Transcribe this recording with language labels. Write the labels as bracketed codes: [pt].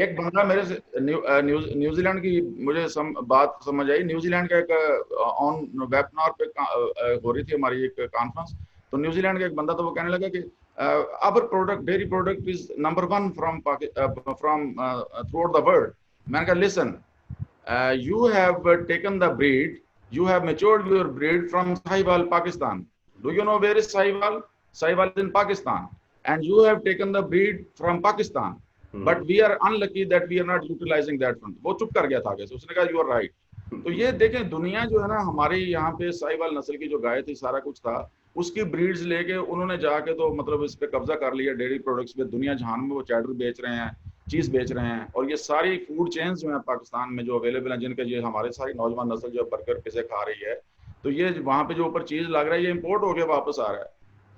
[hi] एक बंदा मेरे से न्यूजीलैंड की मुझे बात समझ आई। न्यूजीलैंड का एक ऑन वेबिनार पे हो रही थी हमारी एक कॉन्फ्रेंस। तो न्यूजीलैंड का एक बंदा, तो वो कहने लगा कि [en] Our product, dairy product is number 1 from from throughout the world. [hi] मैंने कहा [en] Listen, you have taken the breed, you have matured your breed from Sahiwal, Pakistan. Do you know where is Sahiwal? Sahiwal is in Pakistan. And you have taken the breed from Pakistan. But we are unlucky that we are not utilizing that fund. [hi] वो चुप कर गया था आगे से, उसने कहा [en] you are right. [hi] तो ये देखें, दुनिया जो है ना, हमारी यहाँ पे साहिवाल नस्ल की जो गाय थी, सारा कुछ था, उसकी ब्रीड्स लेके उन्होंने जाके तो मतलब इस पे कब्जा कर लिया। डेयरी प्रोडक्ट्स पे दुनिया जहान में वो चैडर बेच रहे हैं, चीज बेच रहे हैं। और ये सारी फूड चेन्स जो है पाकिस्तान में जो अवेलेबल हैं, जिनके ये हमारे सारी नौजवान नस्ल जो बर्गर पिज़्ज़ा खा रही है, तो ये वहां पे जो ऊपर चीज लग रहा है, ये इम्पोर्ट होके वापस आ रहा है।